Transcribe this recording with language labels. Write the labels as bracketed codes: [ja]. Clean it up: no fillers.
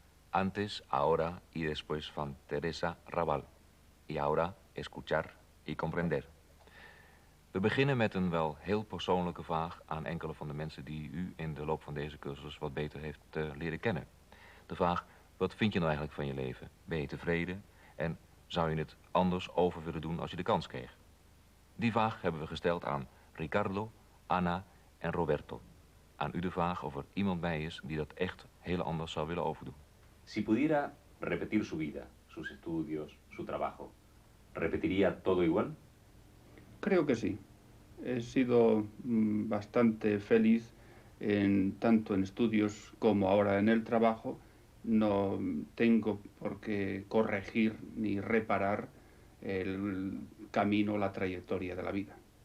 [es] Antes, ahora y después van Teresa Raval. Y ahora escuchar y comprender. [nl] We beginnen met een wel heel persoonlijke vraag aan enkele van de mensen die u in de loop van deze cursus wat beter heeft leren kennen. De vraag, wat vind je nou eigenlijk van je leven? Ben je tevreden? En zou je het anders over willen doen als je de kans kreeg? Die vraag hebben we gesteld aan Ricardo, Anna en Roberto. Aan u de vraag of er iemand bij is die dat echt heel anders zou willen overdoen. [es] Si pudiera repetir su vida, sus estudios, su trabajo, ¿repetiría todo igual? Creo que sí. He sido bastante feliz tanto en estudios como ahora en el trabajo. No tengo por qué corregir ni reparar el camino, la trayectoria de la vida.